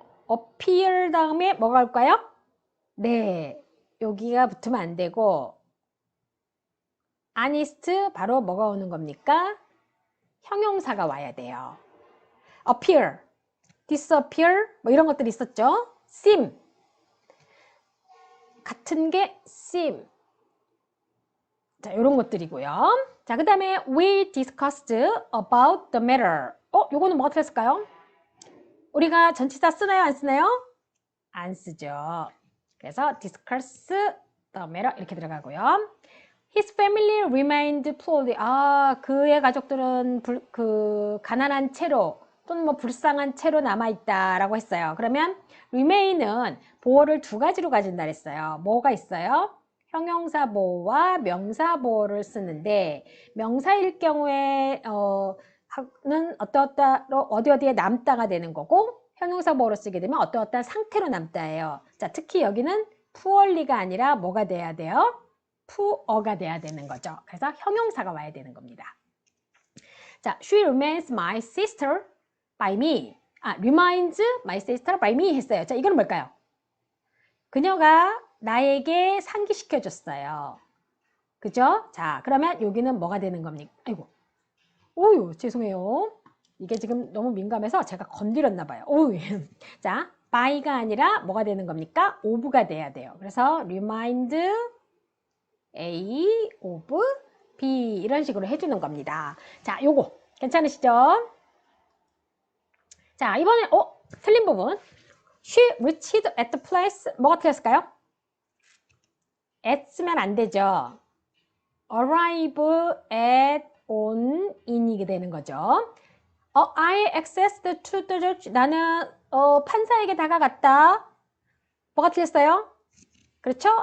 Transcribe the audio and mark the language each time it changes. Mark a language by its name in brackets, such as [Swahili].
[Korean] appear 다음에 뭐가 올까요? 네, 여기가 붙으면 안 되고 honest 바로 뭐가 오는 겁니까? 형용사가 와야 돼요. appear, disappear 뭐 이런 것들이 있었죠. seem 같은 게 seem. 자, 이런 것들이고요. 자, 그 다음에 [English] we discussed about the matter. [Korean] 요거는 뭐가 틀렸을까요? 우리가 전치사 쓰나요? 안 쓰나요? 안 쓰죠. 그래서 [English] discuss the matter [Korean] 이렇게 들어가고요. [English] His family remained poorly. [Korean] 그의 가족들은 가난한 채로 또는 뭐 불쌍한 채로 남아있다라고 했어요. 그러면 remain은 보어를 두 가지로 가진다 그랬어요. 뭐가 있어요? 형용사 보어와 명사 보어를 쓰는데 명사일 경우에 는 어디어디에 남다가 되는 거고 형용사 보어로 쓰게 되면 어떠어떠한 상태로 남다예요. 자, 특히 여기는 poorly가 아니라 뭐가 돼야 돼요? poor가 돼야 되는 거죠. 그래서 형용사가 와야 되는 겁니다. [English] 자, she remains my sister by me. reminds my sister by me [Korean] 했어요. 자, 이거는 뭘까요? 그녀가 나에게 상기시켜 줬어요. 그죠? 자, 그러면 여기는 뭐가 되는 겁니까? 아이고. 오유, 죄송해요. 이게 지금 너무 민감해서 제가 건드렸나 봐요. 오유. 자, by가 아니라 뭐가 되는 겁니까? of가 돼야 돼요. 그래서 [English] remind A of B [Korean] 이런 식으로 해주는 겁니다. 자, 요거 괜찮으시죠? 자, 이번에 틀린 부분. [English] She reached at the place. [Korean] 뭐가 틀렸을까요? at 쓰면 안 되죠. [English] arrive at on in이 [Korean] 되는 거죠. [English] I accessed to the judge. [Korean] 나는 판사에게 다가갔다. 뭐가 틀렸어요? 그렇죠?